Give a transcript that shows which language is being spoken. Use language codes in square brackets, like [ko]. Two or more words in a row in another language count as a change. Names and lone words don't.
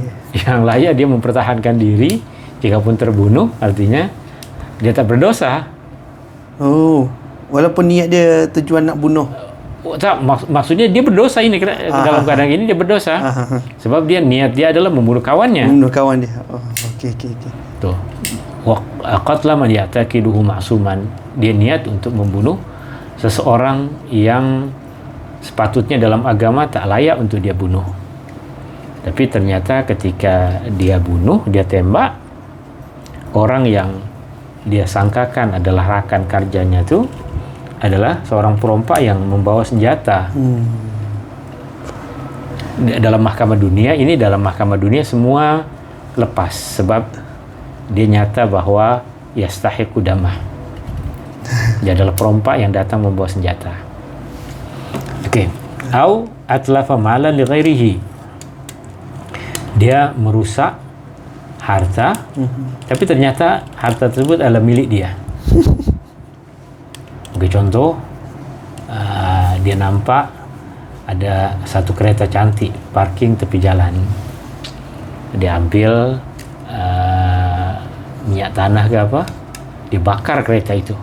[ms] Yang layak dia mempertahankan diri, jikapun terbunuh, artinya dia tak berdosa. Oh, walaupun niat dia tujuan nak bunuh. Tak, maksudnya dia berdosa ini, dalam keadaan ini dia berdosa. Sebab dia niat dia adalah membunuh kawannya. Membunuh kawan dia. Oh, okey. Tuh. [ar] وقتل من يعتقده معصوما. [ms] Dia niat untuk membunuh seseorang yang sepatutnya dalam agama tak layak untuk dia bunuh. Tapi ternyata ketika dia bunuh, dia tembak, orang yang dia sangkakan adalah rakan kerjanya itu adalah seorang perompak yang membawa senjata. Dalam mahkamah dunia semua lepas sebab dia nyata bahwa [ar] يستحق دمه. [ms] Dia adalah perompak yang datang membawa senjata. Okey. [ar] أو أتلف مالا لغيره. [ms] Dia merusak harta, tapi ternyata harta tersebut adalah milik dia. Bagi contoh, dia nampak ada satu kereta cantik parking tepi jalan. Dia ambil minyak tanah ke apa, dia bakar kereta itu.